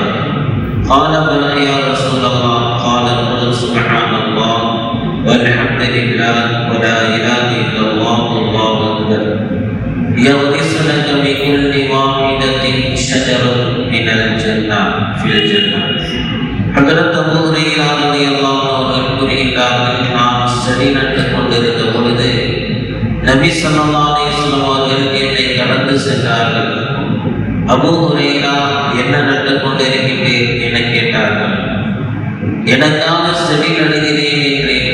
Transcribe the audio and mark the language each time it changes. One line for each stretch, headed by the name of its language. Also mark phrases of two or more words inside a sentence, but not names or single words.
Arabic: قال بلى يا رسول الله. قال قل سبحان الله والحمد لله ولا إله إلا الله والله أكبر يغرس لك بكل واحدة شجرة من الجنة في الجنة.
Tamil: حضرت அபூ ஹுரைரா
Arabic: رضي الله عنه
Tamil: கூறுகிறார்கள், நான் செடி நட்டுக் கொண்டிருந்த பொழுது நபி
Arabic: صلى الله عليه وسلم
Tamil: அவர்கள் என்னை கடந்து சென்றார்கள். அபூ ஹுரைரா என்ன நட்டுக் கொண்டிருக்கிறேன் என கேட்டார்கள். எனக்காக செடி நடுகிறேன் என்றேன்.